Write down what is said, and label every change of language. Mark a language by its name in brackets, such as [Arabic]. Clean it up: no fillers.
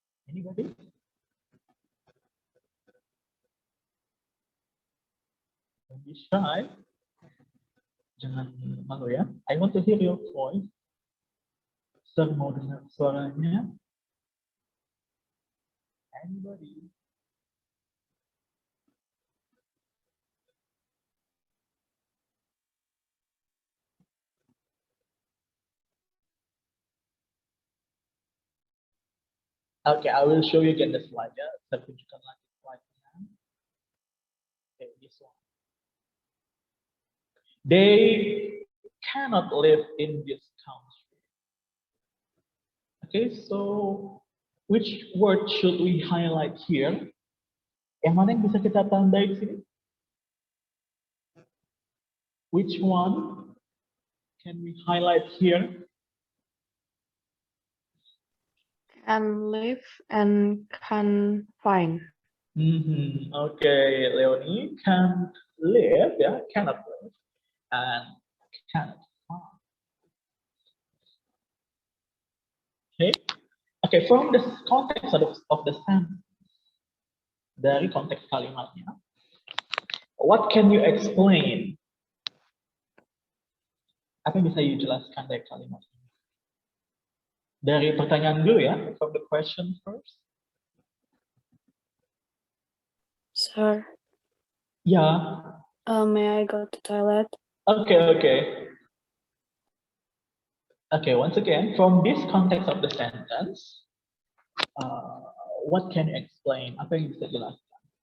[English] Anybody? Don't be shy. [Indonesian] Jangan malu ya. [English] I want to hear your voice. [Indonesian] Sir mau dengar suaranya. [English] Anybody? Okay, I will show you again the slide. Ya. [Indonesian] Saya tunjukkan lagi slide-nya. [English] Okay, this one. They cannot live in this country. Okay, so which word should we highlight here? [Indonesian] Yang mana yang bisa kita tandai di sini? [English] Which one can we highlight here? Can live and can find. Okay, Leonie, can live, yeah, cannot live, and cannot find. Okay, from the context of the sentence, [Indonesian] dari konteks kalimatnya, [English] what can you explain? [Indonesian] Apa yang bisa you jelaskan dari kalimat ini? Dari pertanyaan dulu ya, [English] from the question first. Sir, Yeah. may I go to toilet? Okay. Okay, once again, from this context of the sentence, what can you explain? [Indonesian] Apa yang bisa jelaskan?